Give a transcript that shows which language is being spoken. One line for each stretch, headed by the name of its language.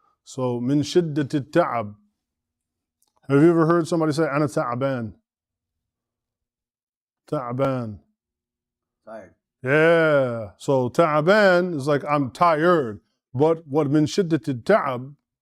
Arabic: So من شدة التعب.
English: Have you ever heard somebody say
Arabic: أنا تعبان? تعبان.
English: Tired. Yeah. So تعبان is like I'm tired. But what
Arabic: من شدة التعب?